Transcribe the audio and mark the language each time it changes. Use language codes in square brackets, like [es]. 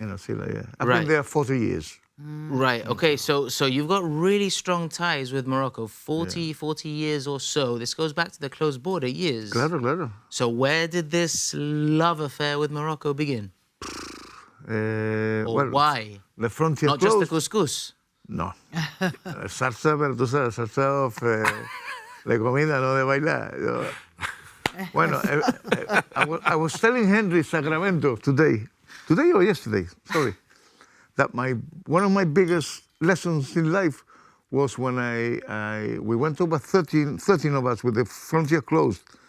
[en] In Asila, yeah. I've been there 40 years. Right, okay, so you've got really strong ties with Morocco, 40 years or so. This goes back to the closed border years. [es] Claro. [en] So where did this love affair with Morocco begin? Or why? The frontier Not closed. just the couscous? No. [es] Salsa, pero tú sabes, salsa de comida, no de bailar. Bueno, [en] I was telling Henry Sacramento today or yesterday, sorry, that one of my biggest lessons in life was when we went over 13 of us with the frontier closed.